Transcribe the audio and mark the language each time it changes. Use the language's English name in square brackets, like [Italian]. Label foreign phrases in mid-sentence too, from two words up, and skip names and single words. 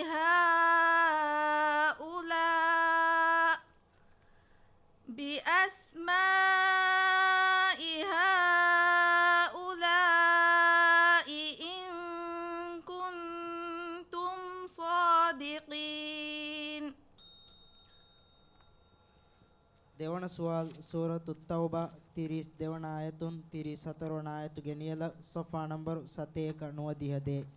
[Arabic] هؤلاء إن كنتم صادقين. [Sinhala] දෙවන සුවල් සූරතු තෞබා 32 වන ආයතුන් 34 වන ආයතු ගෙනියලා සොෆා නම්බර් 7 90